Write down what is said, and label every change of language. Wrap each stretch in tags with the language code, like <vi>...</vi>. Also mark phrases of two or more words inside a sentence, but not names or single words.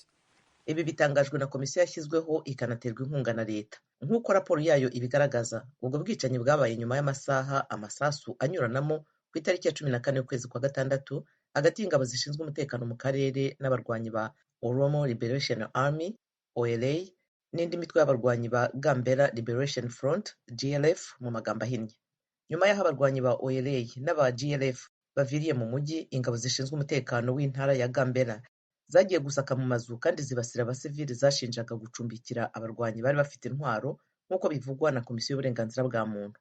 <rw>Ibi bitangajwe na komisiyo yashyizweho ikanaterwa inkunga na leta. Nk'uko raporo yayo ibigaragaza, ubwo bwicanyi bwabaye nyuma y'amasaha amasasu anyuranamo ku itariki ya 14 y'ukwezi kwa gatandatu hagati y'ingabo zishinzwe umutekano mu karere n'abarwanyi ba Oromo Liberation Army OLA n'indi mitwe y'abarwanyi ba Gambela Liberation Front GLF mu magambo ahinnye. Nyuma y'aho abarwanyi ba OLA n'aba GLF baviriye mu mujyi, ingabo zishinzwe umutekano w'intara ya Gambela zagiye gusaka mu mazu kandi zibasira abasivili zashinjaga gucumbikira abarwanyi bari bafite intwaro nk'uko bivugwa na komisiyo y'uburenganzira bwa muntu.</rw>